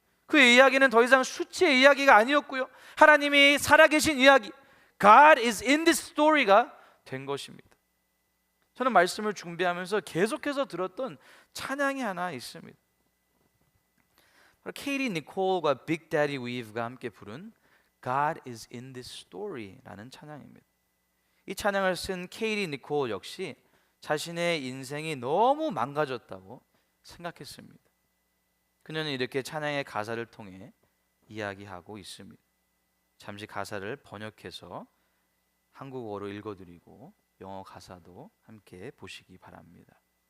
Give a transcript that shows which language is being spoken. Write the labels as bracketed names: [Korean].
[Korean] 그의 이야기는 더 이상 수치의 이야기가 아니었고요, 하나님이 살아계신 이야기, [English] God is in this story [Korean] 가 된 것입니다. 저는 말씀을 준비하면서 계속해서 들었던 찬양이 하나 있습니다. 케이리 니콜과 빅 데디 웨이브가 함께 부른 [English] God is in this story [Korean] 라는 찬양입니다. 이 찬양을 쓴 케이리 니콜 역시 자신의 인생이 너무 망가졌다고 생각했습니다. 그녀는 이렇게 찬양의 가사를 통해 이야기하고 있습니다. 잠시 가사를 번역해서 한국어로 읽어드리고 영어 가사도 함께 보시기 바랍니다.